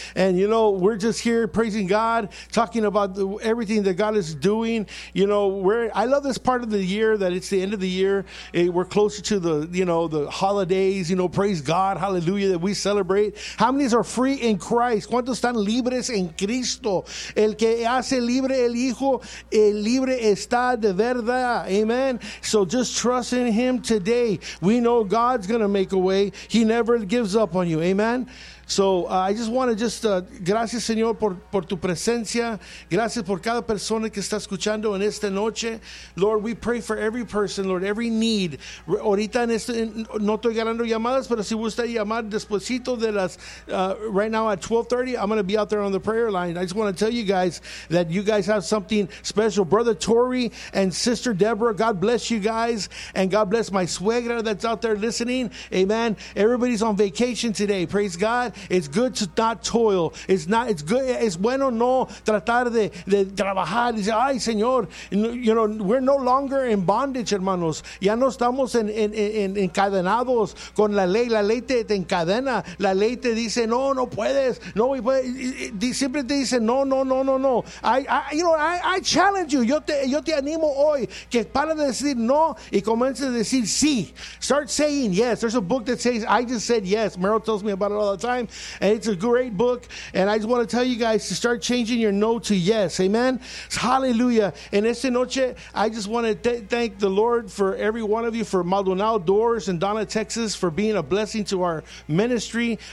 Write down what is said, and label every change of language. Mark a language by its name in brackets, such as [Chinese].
[English] And, we're just here praising God, talking about everything that God is doing. I love this part of the year that it's the end of the year. We're closer to the holidays, praise God, hallelujah, that we celebrate. How many are free in Christ? [Spanish] ¿Cuántos están libres en Cristo? El que hace libre el Hijo, el libre está de verdad, amen? [English] So, just trust in him today. We know God's going to make a way. He never gives up on you. Amen. So I just want to just, [Spanish] gracias Señor por tu presencia. Gracias por cada persona que está escuchando en esta noche. [English] Lord, we pray for every person, Lord, every need. [Spanish] Ahorita en este, no estoy ganando llamadas, pero si gusta llamar despuesito de las, [English] right now at 12:30, I'm going to be out there on the prayer line. I just want to tell you guys that you guys have something special. Brother Tori and Sister Deborah, God bless you guys. And God bless my suegra that's out there listening. Amen. Everybody's on vacation today. Praise God. It's good to not toil. [Spanish] It's bueno no tratar de trabajar. Dice, ay, Señor. [English] We're no longer in bondage, hermanos. [Spanish] Ya no estamos en encadenados con la ley. La ley te encadena. La ley te dice, no puedes. No, y puede. Siempre te dice, no. [English] I challenge you. [Spanish] Yo te animo hoy que para de decir no y comience a decir sí. [English] Start saying yes. There's a book that says, I just said yes. Meryl tells me about it all the time. And it's a great book. And I just want to tell you guys to start changing your no to yes. Amen. Hallelujah. [Spanish] En esta noche, [English] I just want to thank the Lord for every one of you, for Maldonado Doors in Donna, Texas, for being a blessing to our ministry.